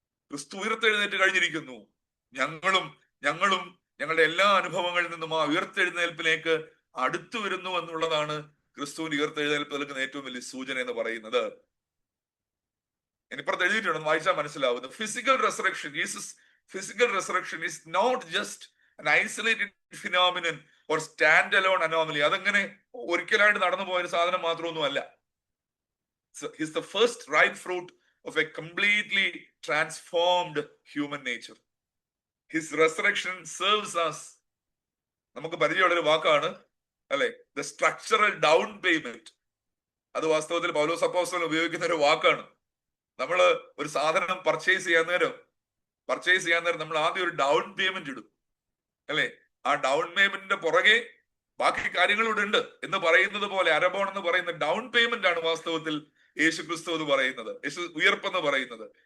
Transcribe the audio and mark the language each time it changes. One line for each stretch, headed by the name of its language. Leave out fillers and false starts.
Malayalam: ക്രിസ്തു ഉയർത്തെഴുന്നേറ്റ് കഴിഞ്ഞിരിക്കുന്നു. ഞങ്ങളും ഞങ്ങളുടെ എല്ലാ അനുഭവങ്ങളിൽ നിന്നും ആ ഉയർത്തെഴുന്നേൽപ്പിലേക്ക് അടുത്തു വരുന്നു എന്നുള്ളതാണ് ക്രിസ്തുവിന്റെ ഉയർത്തെഴുന്നേൽപ്പ് നൽകുന്ന ഏറ്റവും വലിയ സൂചന എന്ന് പറയുന്നത്. ഇനിപ്പുറത്ത് എഴുതിയിട്ടുണ്ടെന്ന് വായിച്ചാൽ മനസ്സിലാവുന്നു.
English: Physical resurrection, Jesus physical resurrection is not just an isolated phenomenon or stand alone anomaly.
Malayalam: അതങ്ങനെ ഒരിക്കലായിട്ട് നടന്നു പോയ ഒരു സാധനം മാത്രമൊന്നും അല്ല.
English: He's the first ripe fruit of a completely transformed human nature. His resurrection serves us.
Malayalam: നമുക്ക് പരിചയമുള്ളൊരു വാക്കാണ് അല്ലെ,
English: the structural down payment.
Malayalam: അത് വാസ്തവത്തിൽ പൗലോസ് അപ്പോസ്തലൻ ഉപയോഗിക്കുന്ന ഒരു വാക്കാണ്. നമ്മൾ ഒരു സാധനം പർച്ചേസ് ചെയ്യാൻ നേരം നമ്മൾ ആദ്യം ഒരു ഡൗൺ പേയ്മെന്റ് ഇടും അല്ലെ. ആ ഡൗൺ പേയ്മെന്റിന്റെ പുറകെ ബാക്കി കാര്യങ്ങളിവിടെ ഉണ്ട് എന്ന് പറയുന്നത് പോലെ അരബോൺ എന്ന് പറയുന്ന ഡൗൺ പേയ്മെന്റ് ആണ് വാസ്തവത്തിൽ യേശു ക്രിസ്തു എന്ന് പറയുന്നത്, യേശു ഉയർപ്പെന്ന് പറയുന്നത്.